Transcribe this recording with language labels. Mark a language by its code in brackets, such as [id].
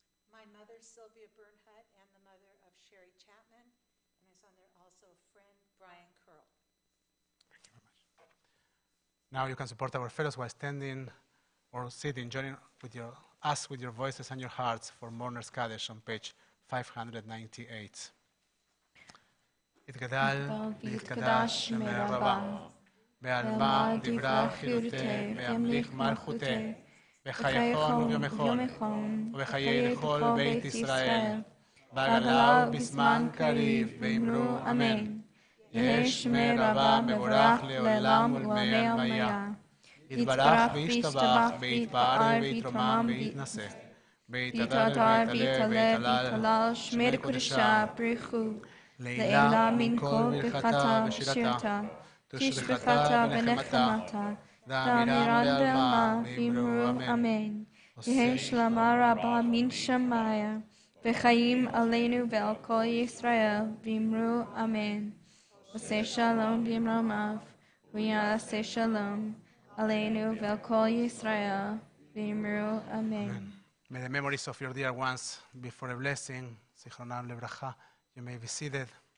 [en] My mother, Sylvia Bernhut, and the mother of Sherry Chapman, and is on there also friend Brian Curl. Thank you very much. Now you can support our fellows while standing or sitting, joining with us with your voices and your hearts for Mourners Kaddish on page 598. [arc] יתגדל ויתקדש שמי רבה, בעלמא דברה חירותה, וימליך מלכותה, בחייכון וביומכון, ובחיי לכל בית ישראל, בעגלה ובזמן קריב, ואמרו אמן. יהא שמי רבה מבורך לעולם ולעולמי. יתברך וישתבח, ויתפאר ויתרומם ויתנשא. ויתהדר ויתהלל, שמי קודשה ברכו. לעילה מן כל ברכתה ושירתה, תשבחתה ונחמתה, ואמירם בעלמא, ואמרו אמן. יהא שלמה רבה מן שמיה, וחיים עלינו ועל כל ישראל, ואמרו אמן. עושה שלום במרומיו, ויעשה שלום עלינו ועל כל ישראל, ואמרו אמן. [en] May the memories of your dear ones be for a blessing. [he] זיכרונם לברכה. [en] You may be seated.